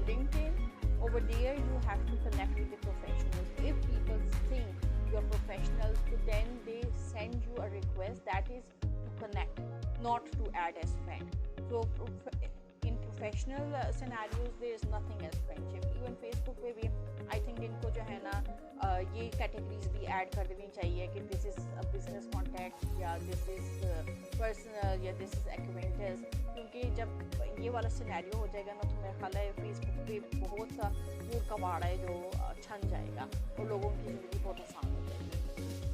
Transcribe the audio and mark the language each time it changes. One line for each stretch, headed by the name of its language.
English: LinkedIn, over there you have to connect with the professionals. If people think you are professional, تو then they send you a request that is to connect, not to add as friend. So in professional scenarios there is nothing as friendship.
Urdu: Even Facebook پہ بھی
English: I think
Urdu: ان کو جو ہے نا یہ categories بھی add کر دینی چاہیے کہ
English: this is a business contact,
Urdu: یا
English: this is personal,
Urdu: یا
English: this is acquaintance.
Urdu: کیونکہ جب یہ والا سینیریو ہو جائے گا نا, تو میرا خیال ہے فیس بک پہ بہت سا کوڑ کباڑ ہے جو چھن جائے گا اور لوگوں کی زندگی بہت آسان ہو جائے گی.